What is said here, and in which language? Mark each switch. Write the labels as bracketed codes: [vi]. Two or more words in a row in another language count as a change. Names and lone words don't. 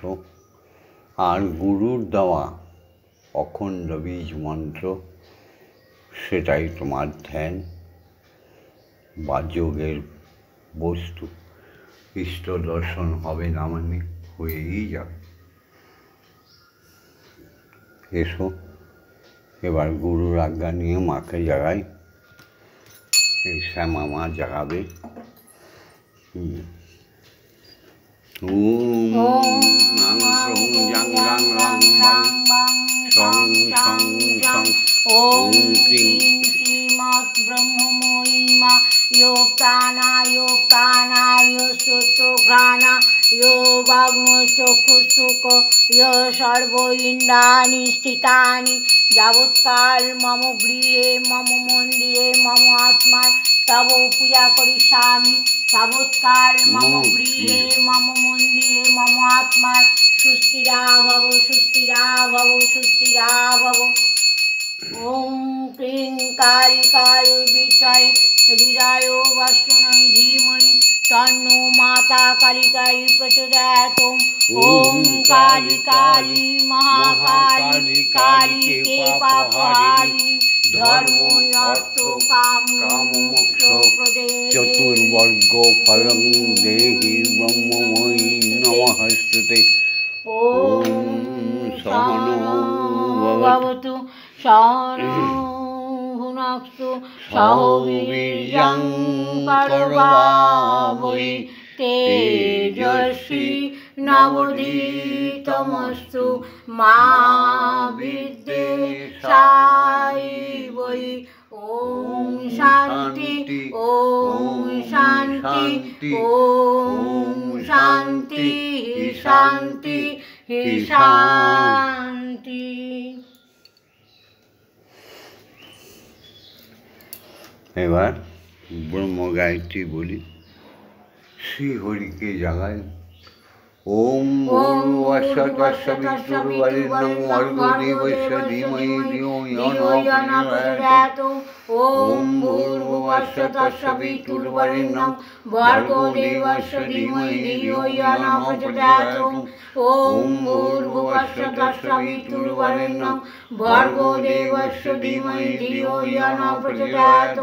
[bn] আর গুরুর দেওয়া অখণ্ড বীজ মন্ত্র, সেটাই তোমার ধ্যান বা যোগের বস্তু। ইষ্ট দর্শন হবে না মানে হয়েই যাবে। এসো এবার গুরুর আজ্ঞা নিয়ে মাকে জাগাই। এই শ্যামা মা জাগাবে। [sa] ॐ श्रीमद्ब्रह्ममयिमा यो प्राणाय सुष्ठुघ्राणा यो वाग्मचक्षुषुक यो सर्व इन्द्रियाणि स्थितानि যাবৎকাল মম গৃহে মম মন্দিরে মম আত্মায় তব পূজা করিষ্যামি। যাবৎকাল মম গৃহে মম মন্দিরে মম আত্মায় সুস্থিরা ভব সুস্থিরা ভব সুস্থিরা ভব। ॐ क्लीं कालिकायै विद्महे हृदयो वसुनै धीमहि तन्नो माता कालिकायै प्रचोदयात्। ॐ काली काली महाकाली काली के पापहारिणी धर्म अर्थ काम मोक्ष प्रदे चतुर्वर्ग फलं देहि ब्रह्ममयी नमस्ते। ॐ सहनो भवतु सहनो भुनक्तु सह वीर्यं करवावहै तेजस्वी नवोदितमस्तु मा विद्विषावहै। ॐ शान्ति ॐ शान्ति ॐ शान्ति शान्ति शान्ति। [bn] এবার ব্রহ্ম গায়ত্রী বলি। শ্রীহরিকে জাগাই। [sa] ওম ভূর্ভুবস্সুঃ তৎসবিতুর্বরেণ্যং ভর্গো দেবস্য ধীমহি ধিয়ো यो न प्रचोदयात्। ॐ भूर्भुवस्सुः तत्सवितुर्वरेण्यं भर्गो देवस्य धीमहि धियो यो न प्रचोदयात्। ॐ भूर्भुवस्सुः तत्सवितुर्वरेण्यं भर्गो देवस्य धीमहि धियो यो न प्रचोदयात्।